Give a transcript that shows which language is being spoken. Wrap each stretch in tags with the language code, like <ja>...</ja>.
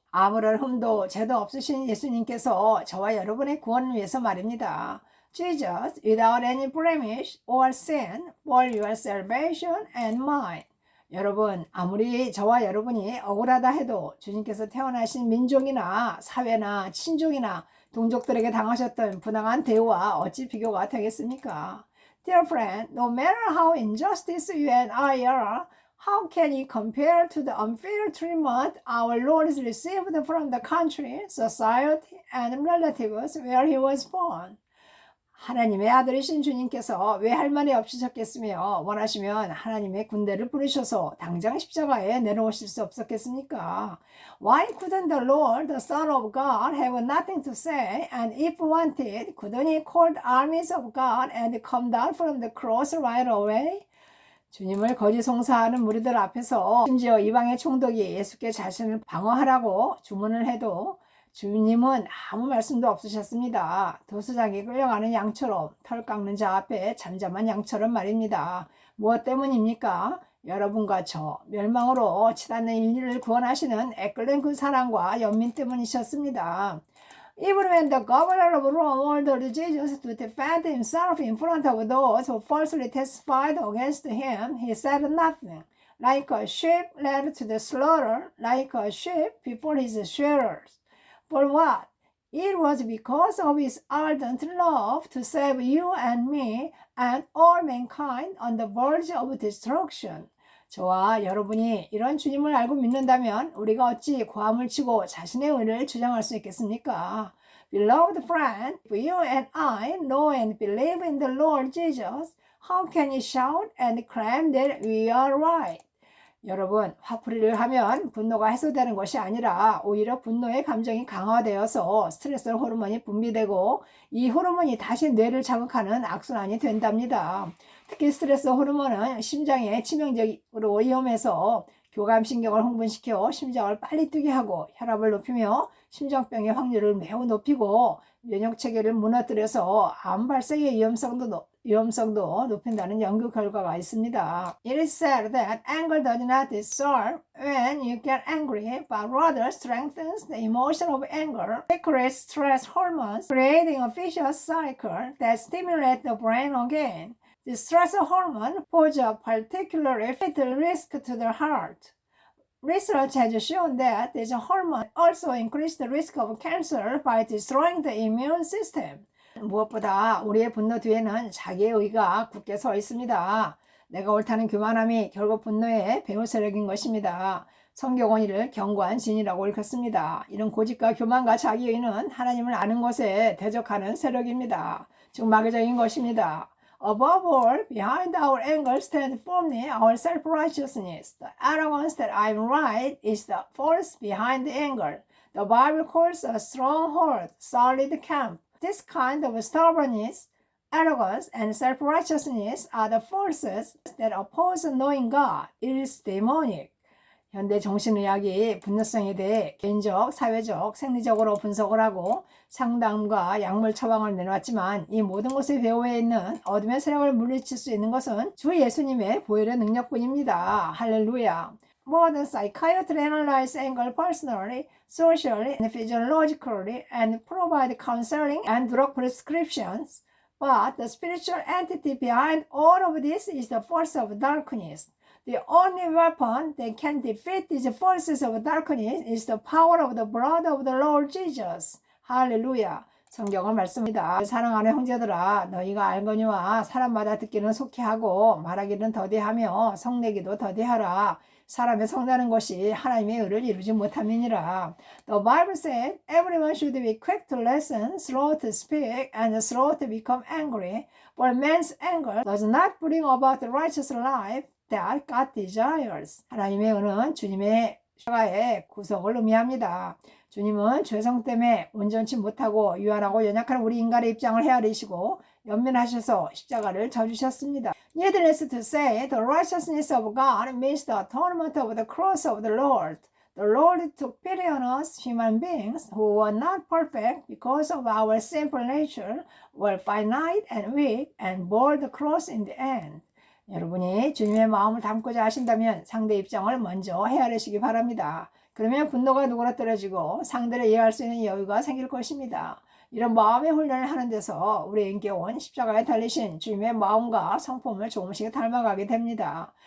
<ko>아무런 흠도 죄도 없으신 예수님께서 저와 여러분의 구원을 위해서 말입니다.</ko> <en>Jesus without any blemish or sin for your salvation and mine.</en> <ko>여러분, 아무리 저와 여러분이 억울하다 해도 주님께서 태어나신 민족이나 사회나 친족이나 동족들에게 당하셨던 부당한 대우와 어찌 비교가 되겠습니까?</ko> <en>Dear friend, no matter how injustice you and I are, how can you compare to the unfair treatment our Lord received from the country, society, and relatives where he was born?</en> <ko>하나님의 아들이신 주님께서 왜 할 말이 없으셨겠으며 원하시면 하나님의 군대를 부르셔서 당장 십자가에 내려오실 수 없었겠습니까?</ko> <en>Why couldn't the Lord, the Son of God, have nothing to say? And if wanted, couldn't he call the armies of God and come down from the cross right away?</en> <ko>주님을 거짓 송사하는 무리들 앞에서 심지어 이방의 총독이 예수께 자신을 방어하라고 주문을 해도 주님은 아무 말씀도 없으셨습니다. 도수장에 끌려가는 양처럼, 털 깎는 자 앞에 잠잠한 양처럼 말입니다. 무엇 때문입니까? 여러분과 저 멸망으로 치닫는 인류를 구원하시는 애끓는 그 사랑과 연민 때문이셨습니다.</ko> <en>Even when the governor of Rome ordered Jesus to defend himself in front of those who falsely testified against him, he said nothing. Like a sheep led to the slaughter, like a sheep before his shearers. For what? It was because of his ardent love to save you and me and all mankind on the verge of destruction.</en> <ko>저와 여러분이 이런 주님을 알고 믿는다면 우리가 어찌 고함을 치고 자신의 의를 주장할 수 있겠습니까?</ko> <en>Beloved friend, if you and I know and believe in the Lord Jesus, how can you shout and claim that we are right?</en> <ko>여러분, 화풀이를 하면 분노가 해소되는 것이 아니라 오히려 분노의 감정이 강화되어서 스트레스 호르몬이 분비되고 이 호르몬이 다시 뇌를 자극하는 악순환이 된답니다. 특히 스트레스 호르몬은 심장에 치명적으로 위험해서 교감신경을 흥분시켜 심장을 빨리 뛰게 하고 혈압을 높이며 심장병의 확률을 매우 높이고 면역체계를 무너뜨려서 암 발생의 위험성도 높인다는 연구 결과가 있습니다.</ko> <en>It is said that anger does not dissolve when you get angry, but rather strengthens the emotion of anger. It creates stress hormones, creating a vicious cycle that stimulates the brain again. The stress hormone poses a particularly fatal risk to the heart. Research has shown that this hormone also increases the risk of cancer by destroying the immune system.</en> <ko>무엇보다 우리의 분노 뒤에는 자기의 의가 굳게 서 있습니다. 내가 옳다는 교만함이 결국 분노의 배후 세력인 것입니다. 성경은 이를 경고한 진이라고 읽었습니다. 이런 고집과 교만과 자기의는 하나님을 아는 것에 대적하는 세력입니다. 즉 마귀적인 것입니다.</ko> <en>Above all, behind our anger stands firmly our self-righteousness. The arrogance that I'm right is the force behind the anger. The Bible calls a stronghold, solid camp. This kind of stubbornness, arrogance, and self-righteousness are the forces that oppose knowing God. It is demonic.</en> <ko>현대 정신의학이 분노성에 대해 개인적, 사회적, 생리적으로 분석을 하고 상담과 약물 처방을 내놓았지만 이 모든 것의 배후에 있는 어둠의 세력을 물리칠 수 있는 것은 주 예수님의 보혈의 능력뿐입니다. 할렐루야.</ko> <en>Modern psychiatry analyze anger personally, socially, and physiologically and provide counseling and drug prescriptions. But the spiritual entity behind all of this is the force of darkness. The only weapon that can defeat these forces of darkness is the power of the blood of the Lord Jesus.</en> <ko>할렐루야. 성경은 말씀입니다. 사랑하는 형제들아, 너희가 알거니와 사람마다 듣기는 속히 하고 말하기는 더디하며 성내기도 더디하라. 사람의 성나는 것이 하나님의 의를 이루지 못함이니라.</ko> <en>The Bible said, everyone should be quick to listen, slow to speak, and slow to become angry. For man's anger does not bring about the righteous life that God desires.</en> <ko>하나님의 의는 주님의 십자가의 구속을 의미합니다. 주님은 죄성 때문에 온전치 못하고 유한하고 연약한 우리 인간의 입장을 헤아리시고 연민하셔서 십자가를 져주셨습니다.</ko> <en>Needless to say, the righteousness of God means the atonement of the cross of the Lord. The Lord took pity on us, human beings, who were not perfect because of our sinful nature, were finite and weak, and bore the cross in the end.</en> <ko>여러분이 주님의 마음을 담고자 하신다면 상대 입장을 먼저 헤아리시기 바랍니다. 그러면 분노가 누그러뜨려지고 상대를 이해할 수 있는 여유가 생길 것입니다. 이런 마음의 훈련을 하는 데서 우리 인격은 십자가에 달리신 주님의 마음과 성품을 조금씩 닮아가게 됩니다.</ko>